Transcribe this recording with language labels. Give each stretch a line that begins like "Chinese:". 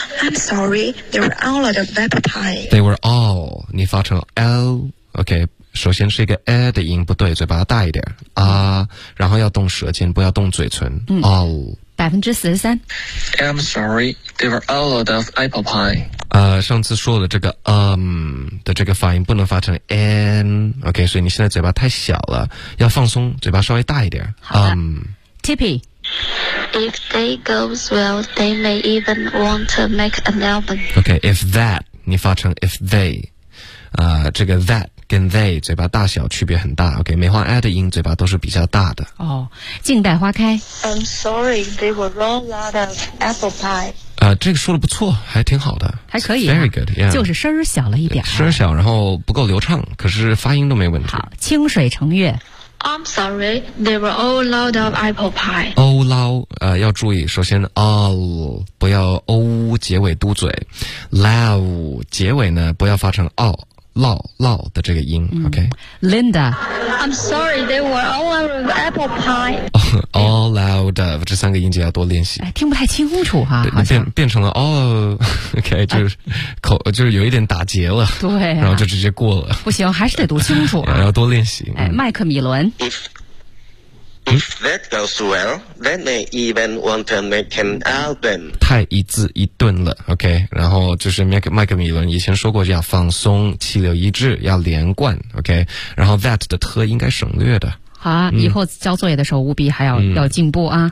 English: I'm sorry they were all out of apple pie。 They were all
Chinese: 你发成 L， OK， 首先是一个 A 的音不对，嘴巴大一点啊，然后要动舌尖不要动嘴唇、all 43%。
English: I'm sorry they were all out of apple pie。
Chinese: 上次说的这个 的这个发音不能发成 n， OK， 所以你现在嘴巴太小了，要放松，嘴巴稍微大一点。 Tippy，
English: if that goes well they may even want to make an album。
Chinese: OK， if that 你发成 if they， 这个 that 跟 they 嘴巴大小区别很大， OK， 梅花 a 的音嘴巴都是比较大的。静待花开，
English: I'm sorry they were all out of apple pie。
Chinese: 这个说的不错，还挺好的，还可以、
English: very good、yeah、
Chinese: 就是声儿小了一点，声儿小然后不够流畅，可是发音都没问题。好，清水成月，
English: I'm sorry they were all out of apple pie。
Chinese: all out 要注意，首先 all 不要 o 结尾嘟嘴， low 结尾呢不要发成 all low 的这个音、OK。 Linda，
English: I'm sorry they were all out of apple pie。
Chinese: All out of 这三个音节要多练习，听不太清楚哈、好像变成了 all OK 就是、就是有一点打结了，对、然后就直接过了，不行，还是得读清楚、要多练习。麦克米伦，
English: If that goes well they may even want to make an album。
Chinese: 太一字一顿了， OK， 然后就是麦克米伦以前说过要放松，气流一致，要连贯， OK， 然后 that 的特应该省略的。好啊、以后交作业的时候务必还要、要进步啊。